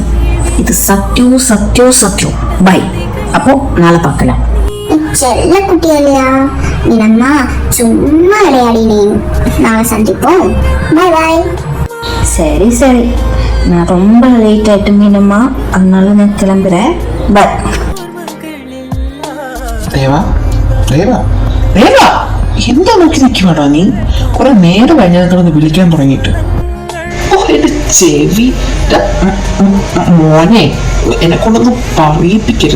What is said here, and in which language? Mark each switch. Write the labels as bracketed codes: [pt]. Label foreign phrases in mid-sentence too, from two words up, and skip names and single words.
[ta] இது சத்தியம் சத்தியம் சத்தியம். பை. அப்போ நாளை பார்க்கலாம். செல்ல குட்டி இல்லையா நீ, அம்மா சும்மா விளையாடினேன். நாளை சந்திப்போம். [en] bye bye. [ta] சரி சரி, நான் ரொம்ப லேட் ஆயிட்டு மீனம்மா, அதனால நான் கிளம்புறேன். பாய். [ml] രേവാ രേവാ രേവാ എന്താ നോക്കി നിൽക്കുവാടാ നീ? കുറെ നേരം കഴിഞ്ഞാൽ കിടന്ന് വിളിക്കാൻ തുടങ്ങിയിട്ട്. ഓ എന്റെ ചെവി. മോനെ, എന്നെ കൊണ്ടൊന്നും പറയിപ്പിക്കരുത്.